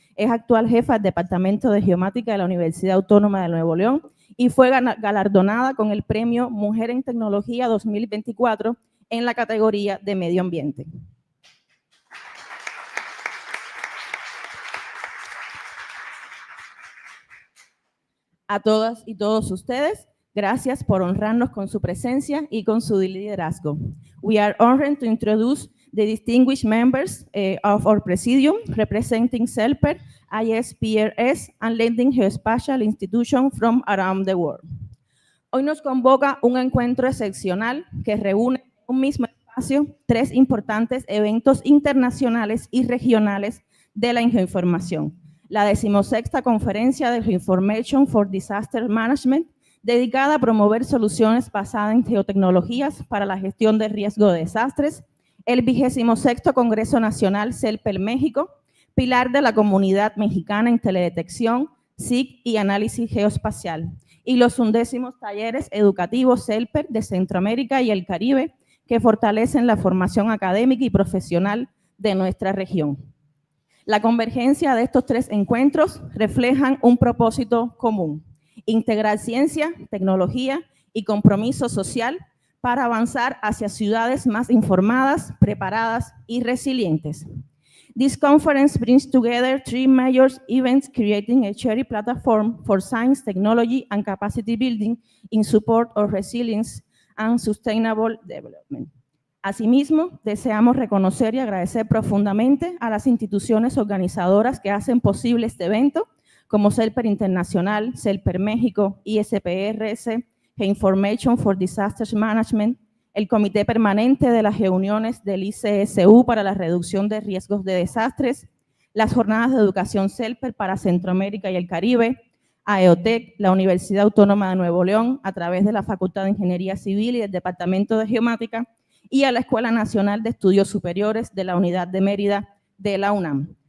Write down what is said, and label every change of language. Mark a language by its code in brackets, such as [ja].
[es] Es actual jefa del Departamento de Geomática de la Universidad Autónoma de Nuevo León y fue galardonada con el Premio Mujer en Tecnología 2024 en la categoría de Medio Ambiente. A todas y todos ustedes, gracias por honrarnos con su presencia y con su liderazgo. [en] We are honored to introduce the distinguished members of our Presidium, representing CELPER, ISPRS, and leading geospatial institutions from around the world. [es] Hoy nos convoca un encuentro excepcional que reúne en un mismo espacio 3 importantes eventos internacionales y regionales de la geoinformación. La 16ª Conferencia de Geoinformation for Disaster Management, dedicada a promover soluciones basadas en geotecnologías para la gestión de riesgo de desastres. El 26º Congreso Nacional CELPER México, pilar de la comunidad mexicana en teledetección, SIG y análisis geoespacial. Y los 11º talleres educativos CELPER de Centroamérica y el Caribe, que fortalecen la formación académica y profesional de nuestra región. La convergencia de estos 3 encuentros reflejan un propósito común: integrar ciencia, tecnología y compromiso social para avanzar hacia ciudades más informadas, preparadas y resilientes. [en] This conference brings together 3 major events, creating a shared platform for science, technology, and capacity building in support of resilience and sustainable development. [es] Asimismo, deseamos reconocer y agradecer profundamente a las instituciones organizadoras que hacen posible este evento, como CELPER Internacional, CELPER México, ISPRS, Geoinformation for Disaster Management, el Comité Permanente de las Reuniones del ICSU para la reducción de riesgos de desastres, las jornadas de educación CELPER para Centroamérica y el Caribe, AEOTEC, la Universidad Autónoma de Nuevo León, a través de la Facultad de Ingeniería Civil y del Departamento de Geomática, y a la Escuela Nacional de Estudios Superiores de la Unidad de Mérida de la UNAM.